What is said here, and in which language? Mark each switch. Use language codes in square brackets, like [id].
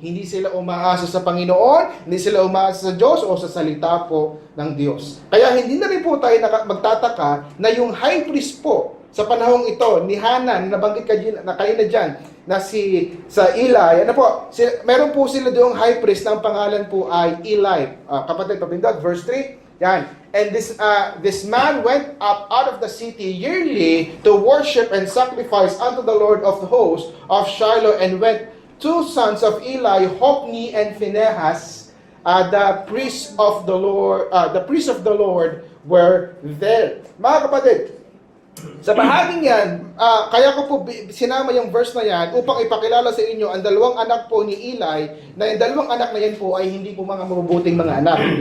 [tl] Hindi sila umaasa sa Panginoon, hindi sila umaasa sa Diyos o sa salita po ng Diyos. Kaya hindi na rin po tayo magtataka na yung high priest po sa panahong ito ni Hana, nabanggit na kanina dyan, na sa Eli, meron po sila doong high priest na ang pangalan po ay Eli. Kapatid, papindot, verse 3, yan. [en] And this man went up out of the city yearly to worship and sacrifice unto the Lord of the hosts of Shiloh, and went two sons of Eli, Hophni and Phinehas, the priests of the Lord were there. [tl] Mga kapatid, sa bahaging yan, kaya ko po sinama yung verse na yan upang ipakilala sa inyo ang dalawang anak po ni Eli, na yung dalawang anak na yan po ay hindi po mga mabubuting mga anak.